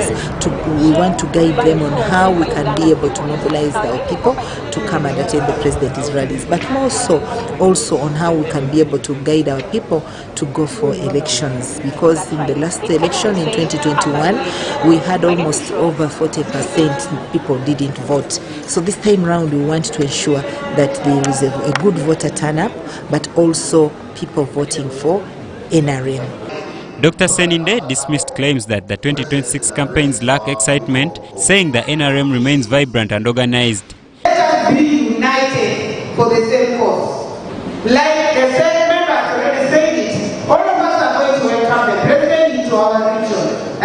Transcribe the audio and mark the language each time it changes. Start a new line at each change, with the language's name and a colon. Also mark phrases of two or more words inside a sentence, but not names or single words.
English: We want to guide them on how we can be able to mobilize our people to come and attend the president's rallies, but more so also on how we can be able to guide our people to go for elections. Because in the last election in 2021, we had almost over 40% people didn't vote. So this time round we want to ensure that there is a good voter turnout, but also people voting for NRM. Dr. Seninde dismissed claims that the 2026 campaigns lack excitement, saying the NRM remains vibrant and organized. Let us be united for the same cause. Like the same members already said it, all of us are going to welcome the president into our region.